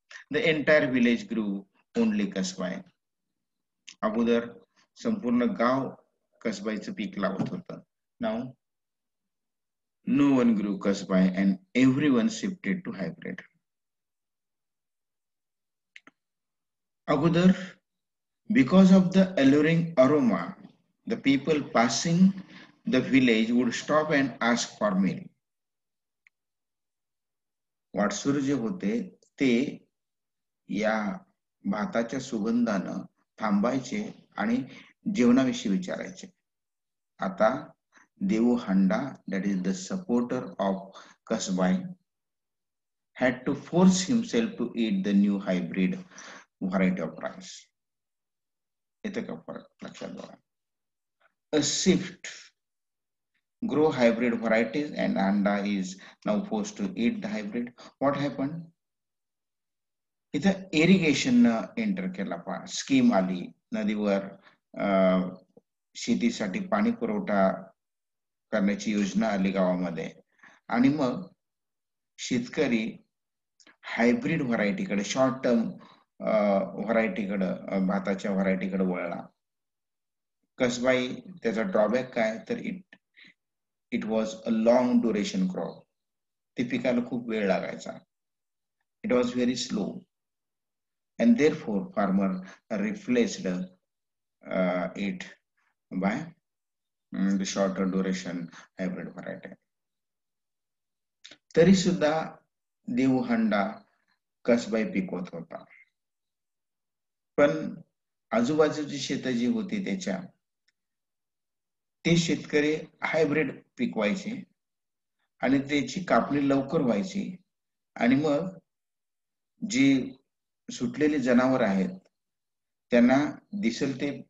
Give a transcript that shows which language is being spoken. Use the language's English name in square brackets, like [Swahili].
[English] The entire village grew only Kasbai. [Marathi] अगोदर संपूर्ण गाव कसबाईचं पीक लावत होतं. [English] Now no one grew kasbai and everyone shifted to hybrid. Agudar, because of the alluring aroma, the people passing the village would stop and ask for meal. [Marathi] वाटसुर जे होते ते या भाताच्या सुगंधानं थांबायचे आणि जेवणाविषयी विचारायचे. [English] आता Devu Handa, that is the supporter of Kasbai, had to force himself to eat the new hybrid variety of rice. [Marathi] येतं का फरक लक्षात बघा. [English] A shift grow hybrid varieties and Anda is now forced to eat the hybrid. What happened? [Marathi] इथं irrigation enter केला, scheme आली नदीवर, शेतीसाठी पाणी पुरवठा करण्याची योजना आली गावामध्ये, आणि मग शेतकरी हायब्रिड व्हरायटीकडे, शॉर्ट टर्म व्हरायटीकडे, भाताच्या व्हरायटीकडे वळला. कसबाई त्याचा ड्रॉबॅक काय, तर [English] It was a long duration crop. [Marathi] ते पिकाला खूप वेळ लागायचा. [English] It was very slow and therefore farmer replaced it by the shorter duration hybrid variety. [Marathi] तरी सुद्धा देवहंडा कसबाई पिकवत होता, पण आजूबाजूची शेतं जी होती त्याच्या, ते शेतकरी हायब्रिड पिकवायचे आणि त्याची कापणी लवकर व्हायची, आणि मग जी सुटलेली जनावर आहेत त्यांना दिसेल